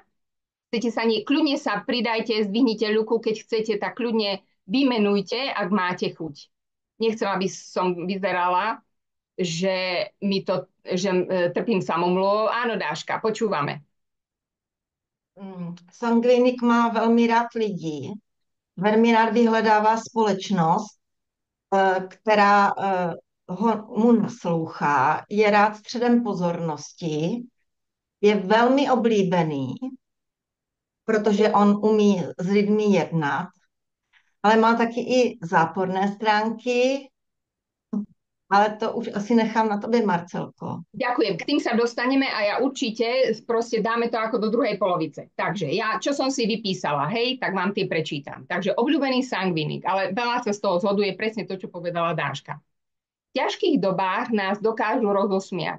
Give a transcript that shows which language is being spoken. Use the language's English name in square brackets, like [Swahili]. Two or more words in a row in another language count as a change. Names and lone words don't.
[Slovak] Chcete sa kľudne sa pridajte, zdvihnite ľuku, keď chcete, tak kľudne vymenujte, ak máte chuť. Nechcem, aby som vyzerala, že trpím samomluvou. Áno, Dáška, počúvame. [Czech] Sangvinik má velmi rád lidí. Velmi rád vyhledává společnost, která mu naslouchá, je rád středem pozornosti, je velmi oblíbený, protože on umí s lidmi jednat, ale má taky i záporné stránky. ale to už asi nechám na tobě, Marcelko. [Slovak] Ďakujem. K tým sa dostaneme a ja určite proste dáme to ako do druhej polovice. Takže ja, čo som si vypísala, hej, tak vám tie prečítam. Takže obľúbený sangvinik, ale veľa sa z toho zhoduje presne to, čo povedala Dáška. V ťažkých dobách nás dokážu rozosmiať.